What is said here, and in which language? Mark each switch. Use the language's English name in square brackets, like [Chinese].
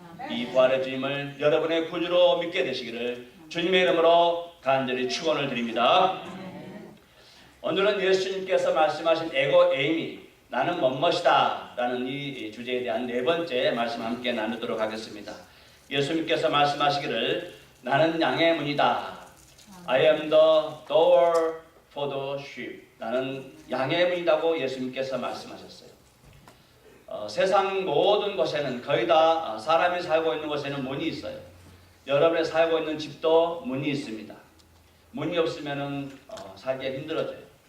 [Korean] 이 부활의 주님을 여러분의 구주로 믿게 되시기를 주님의 이름으로 간절히 축원을 드립니다. 오늘은 예수님께서 말씀하신 에고 에이미 나는 뭐뭇이다 라는 이 주제에 대한 네 번째 말씀 함께 나누도록 하겠습니다. 예수님께서 말씀하시기를 나는 양의 문이다. [English] I am the door for the sheep. [Korean] 나는 양의 문이라고 예수님께서 말씀하셨어요. 세상 모든 곳에는 거의 다 사람이 살고 있는 곳에는 문이 있어요. 여러분이 살고 있는 집도 문이 있습니다. 문이 없으면 살기가 힘들어져요.